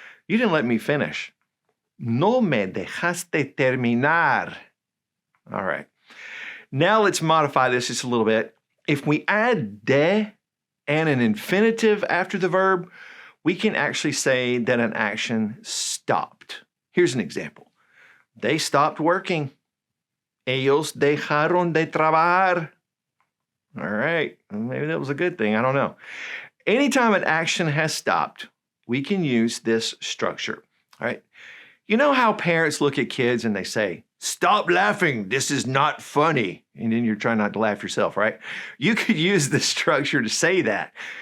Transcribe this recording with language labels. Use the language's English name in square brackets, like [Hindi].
[English] You didn't let me finish. [Spanish] No me dejaste terminar. [English] All right. Now let's modify this just a little bit. If we add de and an infinitive after the verb, we can actually say that an action stopped. Here's an example. They stopped working. [Spanish] Ellos dejaron de trabajar. [English] All right, maybe that was a good thing, I don't know. Anytime an action has stopped, we can use this structure, all right? You know how parents look at kids and they say, stop laughing, this is not funny. And then you're trying not to laugh yourself, right? You could use this structure to say that.